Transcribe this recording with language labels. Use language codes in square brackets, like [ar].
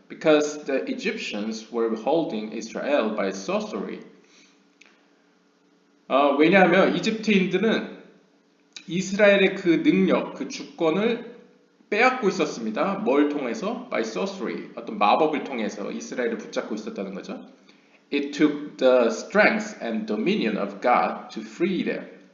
[en] Because the Egyptians were holding Israel by sorcery. [ko] 왜냐하면 이집트인들은 이스라엘의 그 능력, 그 주권을 빼앗고 있었습니다. 뭘 통해서? [en] By sorcery. [ko] 어떤 마법을 통해서 이스라엘을 붙잡고 있었다는 거죠. [en] It took the strength and dominion of God to free them.